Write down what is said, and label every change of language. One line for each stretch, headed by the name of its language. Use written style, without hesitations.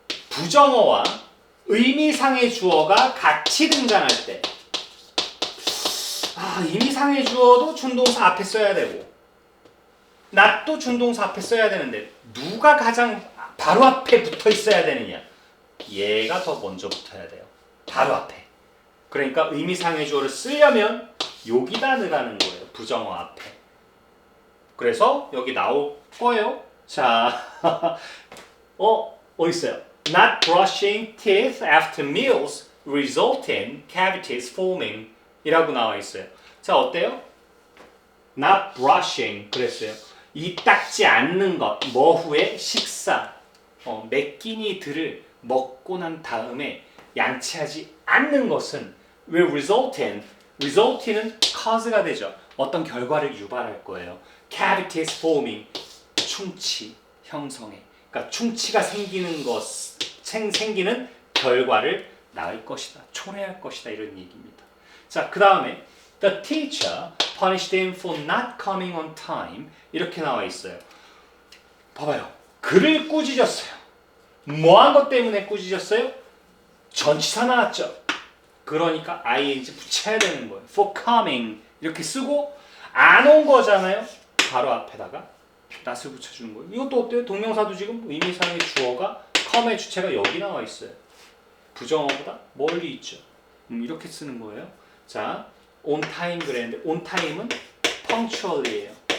Korean: 부정어와 의미상의 주어가 같이 등장할 때, 의미상의 주어도 준동사 앞에 써야 되고 not도 준동사 앞에 써야 되는데 누가 가장 바로 앞에 붙어 있어야 되느냐? 얘가 더 먼저 붙어야 돼요. 바로 앞에. 그러니까 의미상의 주어를 쓰려면 여기다 넣으라는 거예요. 부정어 앞에. 그래서 여기 나올 거예요. 자, 어디 있어요?
English: Not brushing teeth after meals result in cavities forming
Korean: 이라고 나와 있어요. 자, 어때요?
English: Not brushing
Korean: 그랬어요. 이 닦지 않는 것, 뭐 후에 식사, 몇 끼니들을 먹고 난 다음에 양치하지 않는 것은
English: will result in
Korean: 은 cause가 되죠. 어떤 결과를 유발할 거예요.
English: cavities forming,
Korean: 충치 형성해. 그러니까 충치가 생기는 생기는 결과를 낳을 것이다. 초래할 것이다. 이런 얘기입니다. 자, 그 다음에
English: The teacher punished him for not coming on time.
Korean: 이렇게 나와 있어요. 봐봐요. 그를 꾸짖었어요. 뭐한 것 때문에 꾸짖었어요? 전치사 나왔죠. 그러니까 ing 붙여야 되는 거예요.
English: For coming
Korean: 이렇게 쓰고 안 온 거잖아요. 바로 앞에다가 not을 붙여주는 거예요. 이것도 어때요? 동명사도 지금 의미상의 주어가 come의 주체가 여기 나와 있어요. 부정어보다 멀리 있죠. 이렇게 쓰는 거예요. 자, on time 그랬는데 on time은 punctual이에요.